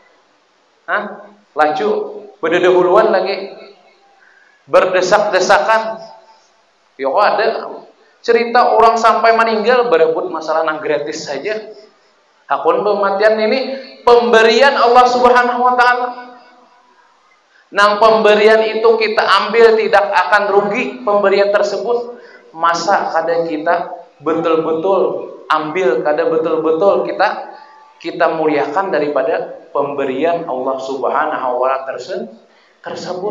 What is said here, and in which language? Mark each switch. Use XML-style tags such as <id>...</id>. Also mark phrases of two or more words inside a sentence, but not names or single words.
<bjn>Laju berdahuluan lagi, berdesak-desakan. Ya ada cerita orang sampai meninggal berebut masalah nang gratis saja. Hakun pematian ini pemberian</bjn> <ar>الله سبحانه وتعالى.</ar> <bjn>Nang pemberian itu kita ambil tidak akan rugi pemberian tersebut. Masa kada kita betul-betul ambil, kada betul-betul kita muliakan daripada pemberian</bjn> <ar>الله سبحانه وتعالى</ar> <bjn>tersebut.</bjn>